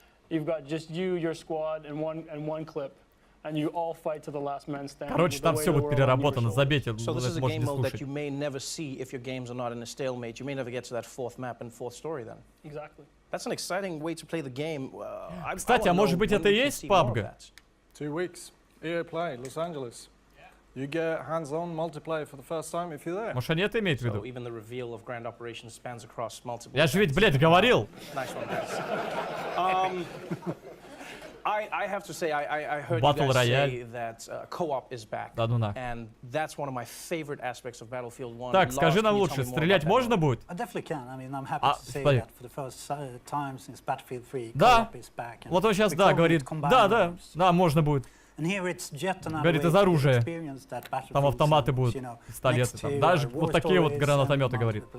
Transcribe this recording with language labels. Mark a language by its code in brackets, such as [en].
[en] You've got just you, your squad, and one clip, and you all fight to the last man standing. [ru] Короче, там все будет переработано, забейте, это можно не слушать. [en] You may never see if your games are not in a stalemate. You may never get to that fourth map and fourth story then. Exactly. That's an exciting way to play the game. [ru] Кстати, а может быть это и есть PUBG? [en] 2 weeks. EA Play, Los Angeles. You get hands-on multiplayer for the first time if you're there. [ru] Может, они это имеют в виду? [en] So even the reveal of grand operations spans across multiple. [ru] Я же ведь, блядь, говорил. [en] Nice one, guys. I have to say, I heard Battle you guys Royale. say that co-op is back. [ru] Да ну нахуй. [en] And that's one of my favorite aspects of Battlefield 1. [ru] Так, скажи нам лучше, стрелять можно будет? [en] I definitely can. I mean, I'm happy to say that for the first time since Battlefield 3, [ru] Да. [en] co-op is back. [ru] Вот он сейчас, да, говорит. Да, можно будет. Говорит, из оружия. Там автоматы будут, пистолеты. Там. Даже вот такие вот гранатометы, говорит.